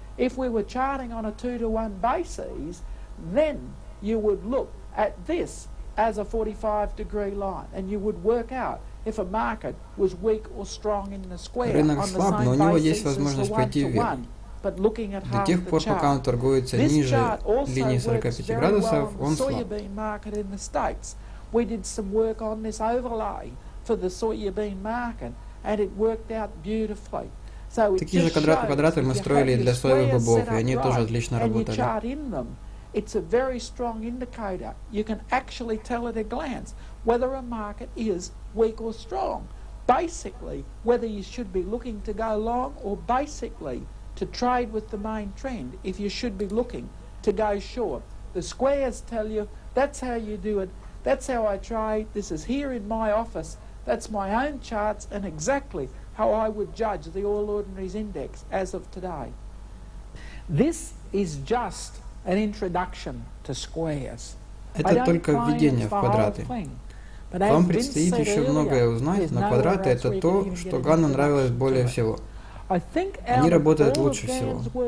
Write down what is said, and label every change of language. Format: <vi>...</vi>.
<en>If we were charting on a 2-to-1 basis, then you would look at this as a 45 degree line and you would work out if a market was weak or strong in the square on the same basis as the 1-to-1. But looking at half the chart, this chart also works very well on the soybean market in the States. We did some work on this overlay for the soybean market, and it worked out beautifully. So</en> <ru>такие же квадраты мы строили для соевых бобов, и они тоже отлично работали.</ru> <en>It's a very strong indicator. You can actually tell at a glance whether a market is weak or strong. Basically, whether you should be looking to go long or basically to trade with the main trend, if you should be looking to go short. The squares tell you that's how you do it. That's how I trade. This is here in my office. That's my own charts and exactly how I would judge the All Ordinaries Index as of today. This is just an introduction to squares.</en> <ru>Это только введение в квадраты. Вам предстоит еще многое узнать, но квадраты — это то, что Ганну нравилось более всего. Они работают лучше всего.</ru>